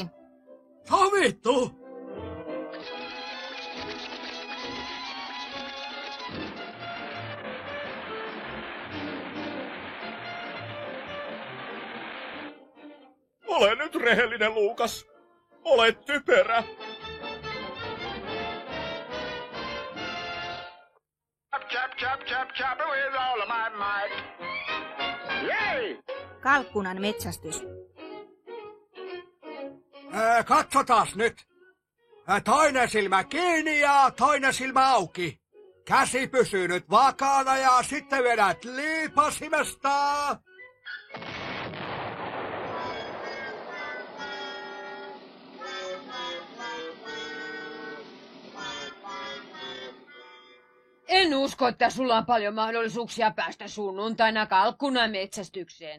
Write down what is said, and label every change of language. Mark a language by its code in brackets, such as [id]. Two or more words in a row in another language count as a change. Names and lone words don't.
[fi] Sovittu! Ole nyt rehellinen, Luukas. Ole typerä. [en] Chop with all of my might. Yay! [fi] Kalkkunan metsästys. Katsotaas nyt. Toinen silmä kiinni ja toinen silmä auki. Käsi pysyy nyt vakaana ja sitten vedät liipasimesta. En usko, että sulla on paljon mahdollisuuksia päästä sunnuntaina kalkkunan metsästykseen.